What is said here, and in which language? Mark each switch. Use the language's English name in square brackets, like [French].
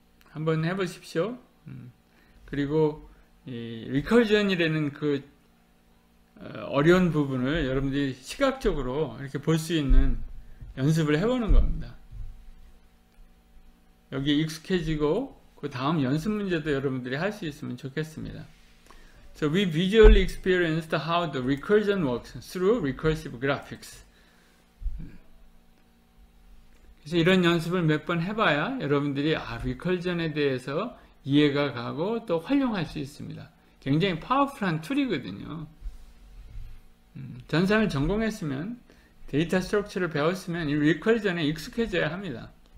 [Korean] 한번 해보십시오. 그리고 이 리커전이라는 그 어려운 부분을 여러분들이 시각적으로 이렇게 볼 수 있는 연습을 해보는 겁니다. 여기에 익숙해지고 그 다음 연습 문제도 여러분들이 할 수 있으면 좋겠습니다. [English] So we visually experienced how the recursion works through recursive graphics. [Korean] 그래서 이런 연습을 몇 번 해봐야 여러분들이 리컬전에 대해서 이해가 가고 또 활용할 수 있습니다. 굉장히 파워풀한 툴이거든요. 전산을 전공했으면, 데이터 스트럭처를 배웠으면 이 리컬전에 익숙해져야 합니다.